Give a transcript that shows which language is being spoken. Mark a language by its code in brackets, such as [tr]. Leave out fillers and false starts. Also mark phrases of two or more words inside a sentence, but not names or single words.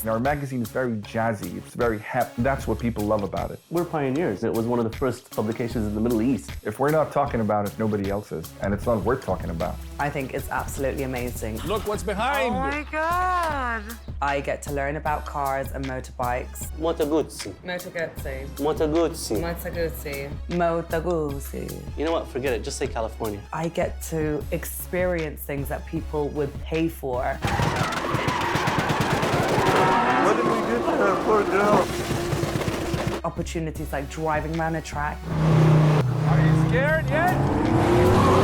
[en] Our magazine is very jazzy, it's very hep. That's what people love about it. We're pioneers. It was one of the first publications in the Middle East. If we're not talking about it, nobody else is, and it's not worth talking about. I think it's absolutely amazing. Look what's behind! Oh my God! I get to learn about cars and motorbikes. Moto Guzzi. Moto Guzzi. Moto Guzzi. Moto Guzzi. Moto Guzzi. You know what? Forget it. Just say California. I get to experience things that people would pay for. What did we do to her poor girl? Opportunities like driving around a track. Are you scared yet?